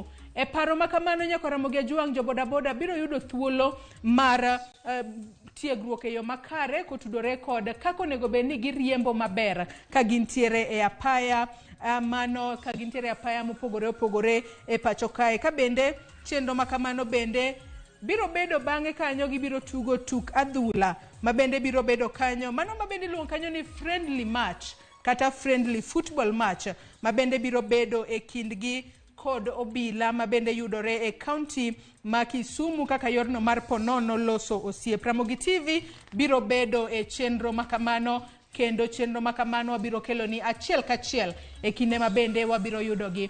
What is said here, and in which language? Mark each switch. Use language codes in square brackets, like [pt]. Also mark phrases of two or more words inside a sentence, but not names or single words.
[luo] E paro makamano Nyakora Mogia Juang jo bodaboda biro yudo thuolo mar tiegruok e yo makare kotudore kod kako nego bed ni giriembo maber ka gintiere e apaya mano ka gintiere apaya mopogore opogore e pacho kae. Ka bende chenro makamano bende biro bedo bang'e kanyo gibiro tugo tuk adhula mabende biro bedo kanyo, mano mabende iluongo kanyo ni [en] friendly match [luo] kata [en] friendly football match [luo] mabende biro bedo e kindgi kod obila mabende yudore e county ma Kisumu kaka yorno mar ponono loso osiep. Ramogi TV biro bedo e chenro makamano kendo chenro makamano wabiro kelo ni achiel kachiel e kinde mabende wabiro yudogi.